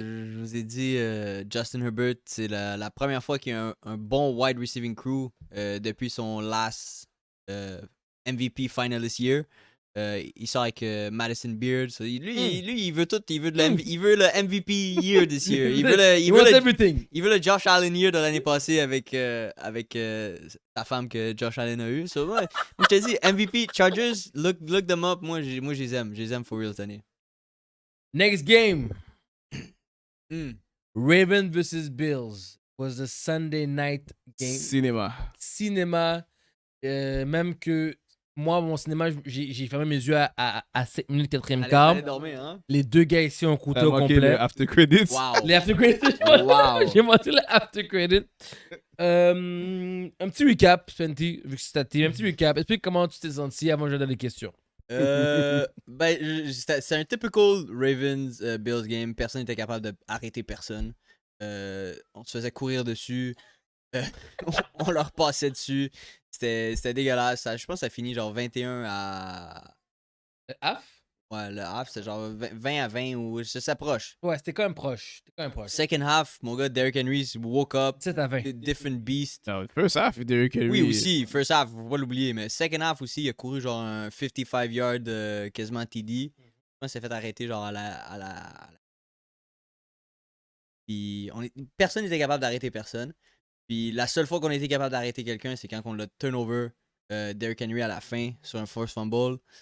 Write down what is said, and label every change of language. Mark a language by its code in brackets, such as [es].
[fr] Je vous ai dit, Justin Herbert, c'est la première fois qu'il y a un bon wide receiving crew depuis son [en] last MVP finalist year. [fr] Il sort avec Madison Beard. So, lui, il veut tout. Il veut le MVP year [en] this year. [fr] Il veut le Josh Allen year de l'année passée avec sa femme que Josh Allen a eu. So, moi, je te dis, MVP, Chargers, [en] look them up. [fr] Moi, je les aime. Je les aime [en] for real [fr] cette année. [en] Next game. Ravens versus Bills was the Sunday night game. [fr] Cinéma. Même que moi, mon cinéma, j'ai fermé mes yeux à 7 minutes 4e quart. Allez dormir, hein? Les deux gars ici ont coûté au complet. Les after credits. Wow. Les after credits. Wow. J'ai montré les after credits. Un petit recap, Fenty, vu que c'est ta team. Un petit recap. Explique comment tu t'es senti avant que je donne les questions. C'était un typical Ravens-Bills game. Personne n'était capable d'arrêter personne. On se faisait courir dessus. Euh, on leur passait dessus. C'était dégueulasse. Je pense que ça finit genre 21 à. Half? Ouais, le half, c'est genre 20 à 20 ou ça s'approche. Ouais, c'était quand même proche. [en] Second half, [fr] mon gars, [en] Derrick Henry woke up. [fr] 7 à 20. [en] Different beast. Non, first half, Derrick Henry. [fr] Oui, aussi. [en] First half, [fr] faut pas l'oublier. Mais second half aussi, il a couru genre un 55 yard quasiment TD. Je pense qu'il s'est fait arrêter genre à la. Puis personne n'était capable d'arrêter personne. Puis la seule fois qu'on a été capable d'arrêter quelqu'un, c'est quand on l'a turnover Derrick Henry à la fin sur un force fumble.